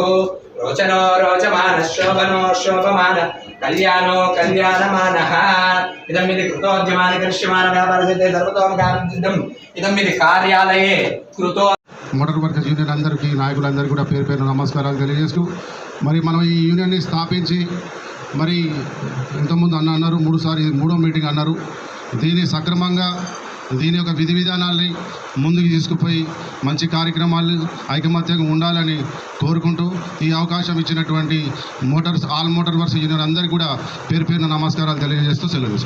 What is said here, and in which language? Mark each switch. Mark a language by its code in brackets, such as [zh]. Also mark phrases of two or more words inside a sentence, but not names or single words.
[sa] रोचनो रोचमानः शोभनो शोभमान कल्याणो कल्याणमानः इदमिति कृतोद्यमानि करिष्यमाण व्यापारसिद्धे सर्वतोमुखानं सिद्धम् इदमिति कार्यालये कृतो [te] మోటార్ వర్కర్స్ యూనియన్ అందరికీ నాయకులందరికీ కూడా పేరు పేరు నమస్కారాలు తెలియజేస్తూ మరి మనం ఈ యూనియన్ని స్థాపించి మరి ఇంతకుముందు అన్నారు మూడో మీటింగ్ అన్నారు. దీన్ని సక్రమంగా దీని యొక్క విధి విధానాల్ని ముందుకు తీసుకుపోయి మంచి కార్యక్రమాలు ఐకమత్యంగా ఉండాలని కోరుకుంటూ ఈ అవకాశం ఇచ్చినటువంటి ఆల్ మోటార్ వర్కర్స్ యూనియన్ అందరికీ కూడా పేరు పేరున నమస్కారాలు తెలియజేస్తూ సెలవు.